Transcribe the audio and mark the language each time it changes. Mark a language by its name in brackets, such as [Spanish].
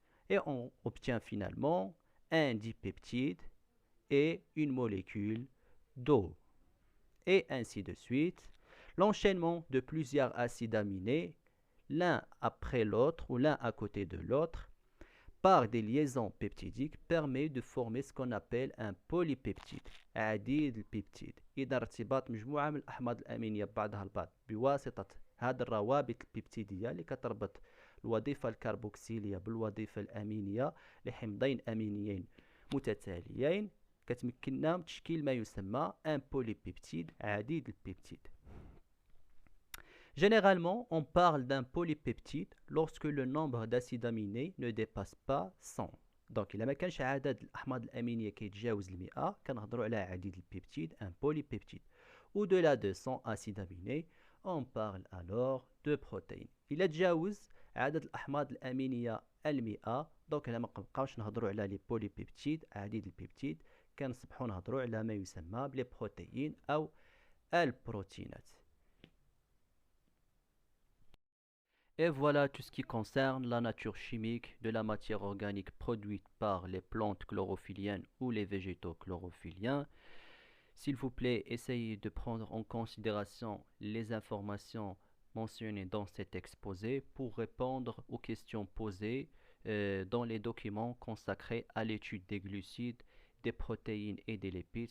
[French] Et on obtient finalement un dipeptide et une molécule d'eau. Et ainsi de suite. L'enchaînement de plusieurs acides aminés, l'un après l'autre ou l'un à côté de l'autre, par des liaisons peptidiques, permet de former ce qu'on appelle un polypeptide, [Arabic] عديد البيبتيد. إذا ارتباط مجموعة من الأحماض الأمينية ببعضها البعض بواسطة هذه الروابط البيبتيدية اللي كتربط الوظيفة الكربوكسيلية بالوظيفة الأمينية لحمضين أمينيين متتاليين كتمكننا من تشكيل ما يسمى [French] un polypeptide [Arabic] عديد البيبتيد. [French] Généralement, on parle d'un polypeptide lorsque le nombre d'acides aminés ne dépasse pas 100. [Arabic] دونك الا ما كانش عدد الاحماض الامينيه كيتجاوز 100 كنهضروا على عديد البيبتيد ان بوليبيبتيد. [French] au-delà de 100 acides aminés on parle alors de protéines. [Arabic] الا تجاوز عدد الاحماض الامينيه 100 دونك هنا ما كنبقاوش نهضروا على لي بوليبيبتيد عديد البيبتيد، كنصبحوا نهضروا على ما يسمى بلي بروتيين او البروتينات. [French] Et voilà tout ce qui concerne la nature chimique de la matière organique produite par les plantes chlorophylliennes ou les végétaux chlorophylliens. S'il vous plaît, essayez de prendre en considération les informations mentionnées dans cet exposé pour répondre aux questions posées dans les documents consacrés à l'étude des glucides, des protéines et des lipides.